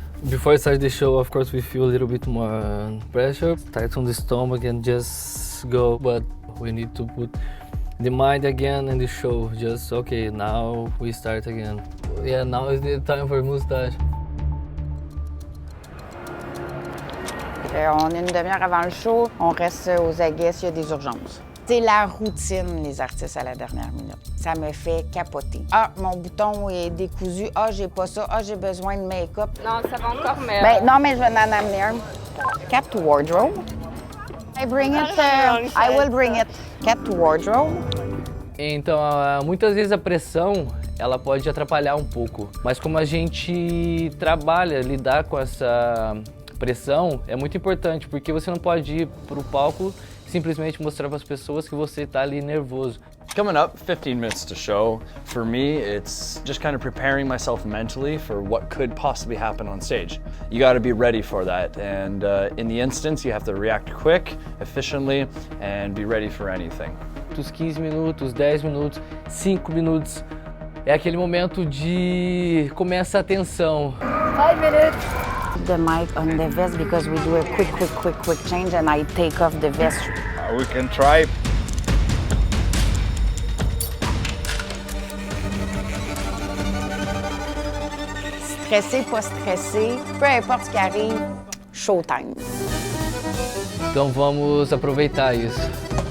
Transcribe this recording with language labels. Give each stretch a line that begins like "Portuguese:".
English: Before I start the show, of course, we feel a little bit more pressure. Tight on the stomach and just go, but we need to put the mind again in the show. Just, okay, now we start again. Yeah, now is the time for mustache.
French: On est une demi-heure avant le show, on reste aux aguets s'il y a des urgences. C'est la routine, les artistes à la dernière minute. Ça me fait capoter. Ah, mon bouton est décousu. Ah, j'ai pas ça. Ah, j'ai besoin de make-up. Non, ça va encore, mais... Ben, non, mais je vais en amener un.
English: Cap to wardrobe. I bring it. I will bring it. Cap to wardrobe.
Portuguese: Então, muitas vezes a pressão, ela pode atrapalhar um pouco. Mas como a gente trabalha, lidar com essa pressão, é muito importante, porque você não pode ir pro palco simplesmente mostrar para as pessoas que você está ali nervoso.
English: Coming up, 15 minutes to show. For me, it's just kind of preparing myself mentally for what could possibly happen on stage. You got to be ready for that, and in the instance, you have to react quick, efficiently, and be ready for anything.
Portuguese: Os 15 minutos, 10 minutos, 5 minutos, é aquele momento de começa a tensão.
English: 5 minutes. The mic on the vest because we do a quick change and I take off the vest. We can try.
French: Stressé, pas stressé, peu importe ce qui arrive, showtime.
Portuguese: Então vamos aproveitar isso.